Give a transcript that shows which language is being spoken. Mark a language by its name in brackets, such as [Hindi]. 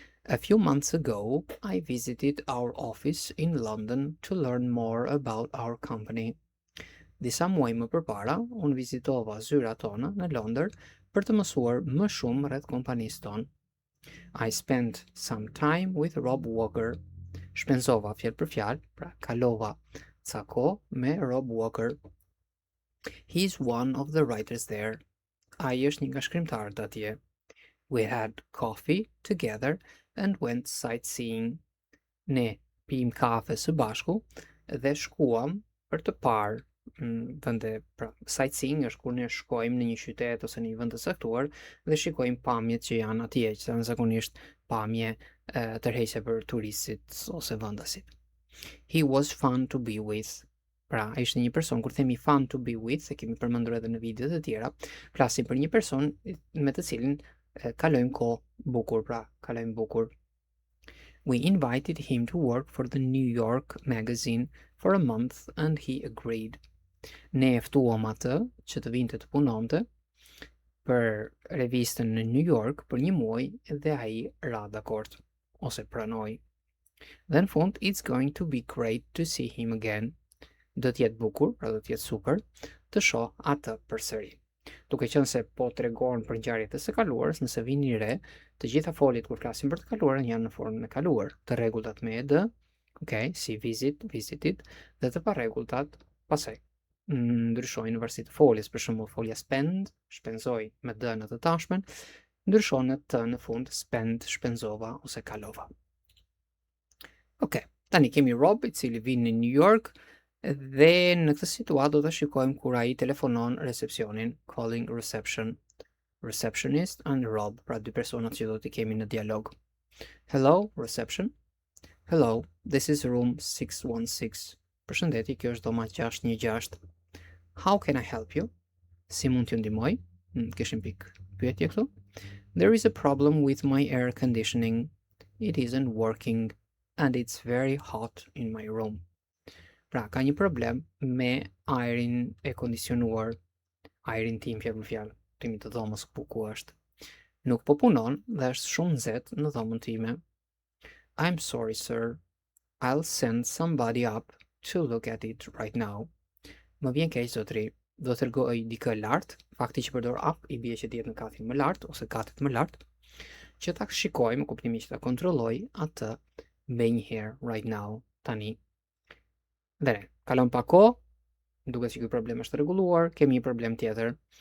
[English] A few months ago, I visited our office in London to learn more about our company. [Albanian] Disa muaj më përpara, unë vizitova zyrat tona në Londër për të mësuar më shumë rreth kompanisë tonë. [English] I spent some time with Rob Walker. [Albanian] Shpenzova fjalë për fjalë, pra kalova ca kohë me Rob Walker. [English] He's one of the writers there. [Albanian] Ai është një nga shkrimtarët atje. [English] We had coffee together and went sightseeing. [Albanian] Ne pim kafe së bashku dhe shkuam për të parë vende, pra sightseeing është kur ne shkojmë në një qytet ose në një vend të caktuar dhe shikojmë pamjet që janë atje, që janë zakonisht pamje tërheqëse për turistët ose vendasit. [English] He was fun to be with. [Albanian] Pra, ishte një person, kur themi fun to be with, e kemi përmendur edhe në videot e tjera, flasim për një person me të cilin kalojmë kohë bukur, pra kalojmë bukur. [English] We invited him to work for the New York magazine for a month and he agreed. [Albanian] Ne e ftuam atë që të vinte të punonte për revistën në New York për një muaj dhe ai ra dakord ose pranoi. Dhe në fund, [English] it's going to be great to see him again. [Albanian] Do të jetë bukur, pra do të jetë super, të shoh atë përsëri. Duke qenë se po tregon për ngjarjet e së kaluarës, nëse vini re, të gjitha foljet kur flasim për të kaluarën janë në formën e kaluar, të rregullat me ed, okay, si visited, dhe të parregullat pasaj. Ndryshojnë në varësi të foljes, për shembull folja spend, shpenzoj me d në të tashmen, ndryshon në t në fund, spend, shpenzova ose kalova. Ok, tani kemi Rob i cili vjen në New York dhe në këtë situatë do të shikojmë kur ai telefonon recepcionin, [English] calling reception, receptionist and Rob, [Albanian] pra dy personat që do t'i kemi në dialog. [English] Hello, reception. Hello, this is room 616. [Albanian] Përshëndetje, kjo është dhoma 616. [English] How can I help you? [Albanian] Si mund t'ju ndihmoj? Kishim pikë pyetje këtu. [English] There is a problem with my air conditioning. It isn't working and it's very hot in my room. [Albanian] Pra, ka një problem me ajrin e kondicionuar, ajrin tim për fjalë, timi të dhomës ku është. Nuk po punon dhe është shumë nxehtë në dhomën time. [English] I'm sorry, sir. I'll send somebody up to look at it right now. [Albanian] Më vjen keq zotri, do të rregoj dikë lart, fakti që përdor up i bie që dihet në katin më lart ose katet më lart, që ta shikojmë, kuptimi që ta kontrolloj atë me një herë [English] right now, [Albanian] tani. Dhe kalon pa kohë, duket se ky problem është rregulluar, kemi një problem tjetër.